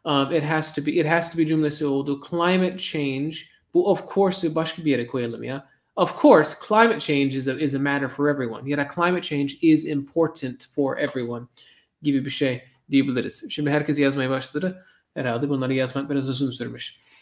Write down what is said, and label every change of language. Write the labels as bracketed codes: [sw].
[en] It has to be [tr] cümlesi oldu. [en] Climate change. [tr] Bu of course'ı başka bir yere koyalım ya. [en] Of course, climate change is a matter for everyone. [tr] Ya da [en] climate change is important for everyone [tr] gibi bir şey diyebiliriz. Şimdi herkes yazmaya başladı. Herhalde bunları yazmak biraz uzun sürmüş.